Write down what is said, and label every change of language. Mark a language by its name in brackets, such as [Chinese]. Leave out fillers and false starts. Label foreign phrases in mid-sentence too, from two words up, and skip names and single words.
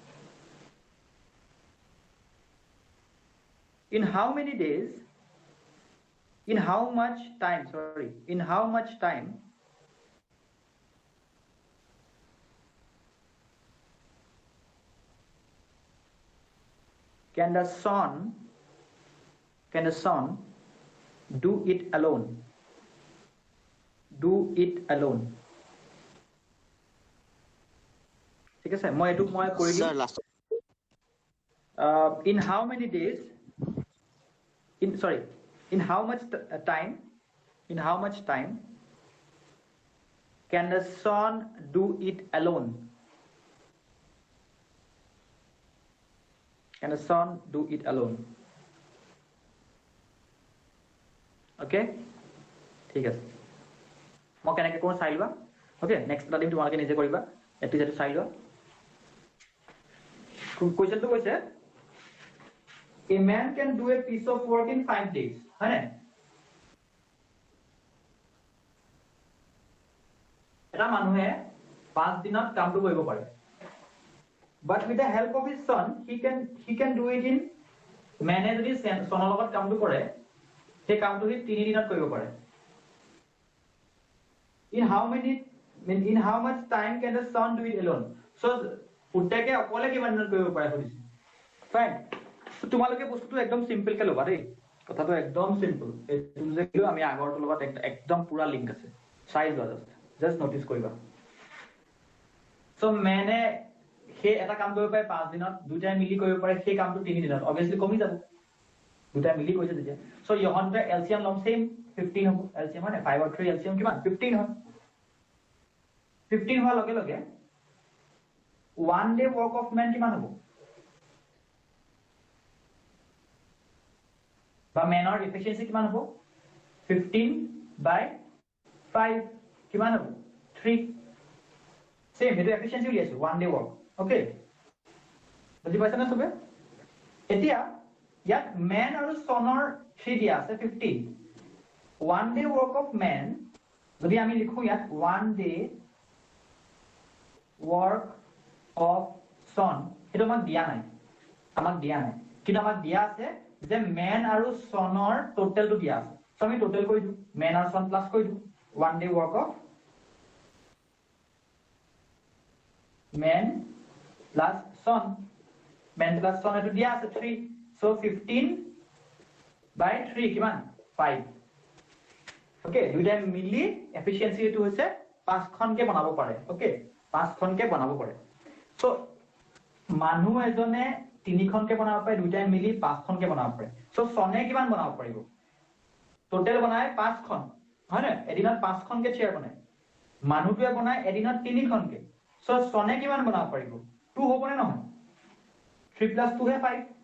[English] In how many days, in how much time can the son do it alone? [Assamese] ঠিক আছে মই এটুক মই কৰি দিম [English] in how many days in how much time can the son do it alone? Can the son do it alone? [Assamese] Okay, ঠিক আছে মই কেনেকৈ কোন চাই লোৱা [English] okay next [Assamese] এটা দিম তোমালোকে নিজে কৰিবা এটো যেটো চাই লোৱা কোৱেশ্চনটো কৈছে [English] a man can do a piece of work in 5 days [Assamese] হয় না এটা মানুহে 5 দিনত কামটো কৰিব পাৰে [English] but with the help of his son he can do it in [Assamese] মানে যদি সনৰ লগত কামটো কৰে সেই কামটো সি 3 দিনত কৰিব পাৰে [English] in how much time can the son do it alone so [Assamese] পুতেকে অকলে কিমান দিনত কৰিব পাৰে সুধিছে [English] fine so [Assamese] তোমালোকে বস্তুটো একদম সিম্পল কে লবা দেই কথাটো একদম সিম্পল এটো যে কিলো আমি আগৰটো লগত একদম পুৰা লিংক আছে চাই লোৱা [English] just notice [Assamese] কৰিবা সো মানে হে এটা কাম কৰিব পাৰে 5 দিনত দুটাই মিলি কৰিব পাৰে সেই কামটো 3 দিনত obviously কমি যাব দুটাই মিলি কৈছে তেতিয়া সো ইহনতে এলসিএম লম সেম 15 হ'ব এলসিএম মানে 5 আৰু 3 এলসিএম কিমান 15 হয় 15 হোৱাৰ লগে লগে [English] 1 day work of man [Assamese] কিমান হ'ব বা manor efficiency কিমান হ'ব 15/5 কিমান হ'ব 3 same এটা efficiency উলিয়াইছো [English] 1 day work [Assamese] okay বুজি পাইছা না সবে এতিয়া ইয়াত man আৰু sonor 3 দিয়া আছে 15 [English] 1 day work of man [Assamese] যদি আমি লিখো ইয়াত 1 day [English] work of son [Assamese] এটা আমাক দিয়া নাই কিন্তু আমাক দিয়া আছে যে man আৰু sonor টোটালটো দিয়া আছে সো আমি টোটাল কৰি দিও man আৰু son প্লাস কৰি দিও [English] 1 day work of man plus son man plus son [Assamese] এটো দিয়া আছে 3 so 15/3 কিমান 5 ওকে দুইটা মিলি এফিশিয়েন্সি এটো হৈছে 5 খনকে বনাব পাৰে ওকে 5 খনকে বনাব পাৰে সো মানুহ এজনে 3 খনকে বনাব পাৰে দুইটা মিলি 5 খনকে বনাব পাৰে সো সনে কিমান বনাব পাৰিব টোটাল বনায় 5 খন হয় না এদিনত 5 খনকে চেয়াৰ বনায় মানুহটোৱে বনায় এদিনত 3 খনকে সো সনে কিমান বনাব পাৰিব 2 হ'বনে নহয় 3 + 2 হে 5